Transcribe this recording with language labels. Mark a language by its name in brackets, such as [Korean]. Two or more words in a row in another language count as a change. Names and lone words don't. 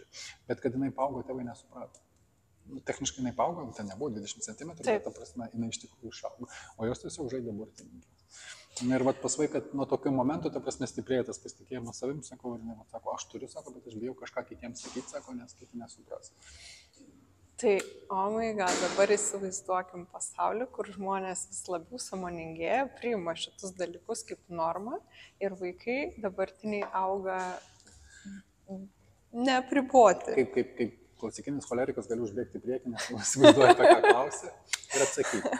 [Lithuanian] Bet kad jinai paaugo, tėvai nesuprato. Techniškai jinai paaugo, ten nebuvo 20 cm, bet ta prasme, jinai iš tikrųjų išaugo. O jos tiesiog žaidė burtininkės. Ir vat pasvai, kad nuo tokių momentų, ta prasme, stiprėja tas pasitikėjimas savim, sakau, ir jinai sako, aš turiu, sako, bet aš bijau kažką kitiems sakyti, sako, nes kiti nesupras. Tai, [English] oh my god, [Lithuanian] dabar įsivaizduokim pasaulį, kur žmonės vis labiau sąmoningėja, priima šitus dalykus kaip normą ir vaikai dabartiniai auga neapriboti. Kaip klasikinis cholerikas galiu užbėgti priekį, nes įsivaizduoju, apie ką klausia ir atsakyti.